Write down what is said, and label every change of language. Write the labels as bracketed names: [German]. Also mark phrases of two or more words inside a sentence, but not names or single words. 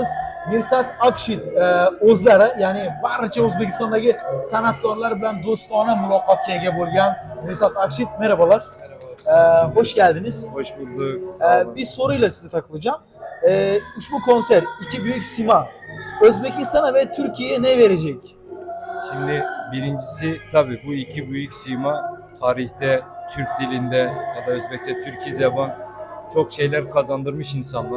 [Uzbek] Mirsat Akshit o'zlari, ya'ni barcha O'zbekistondagi san'atkorlar bilan do'stona muloqotga ega bo'lgan Mirsat Akshit, [Turkish] merhabalar. Hoş geldiniz. Hoş bulduk. Bir soruyla sizi takılacağım. Ushbu konser iki büyük sima Özbekistan'a ve Türkiye'ye ne verecek? Şimdi birincisi tabii bu iki büyük sima tarihte Türk dilinde ya da Özbekçe Türki Zeban çok şeyler kazandırmış insanlar.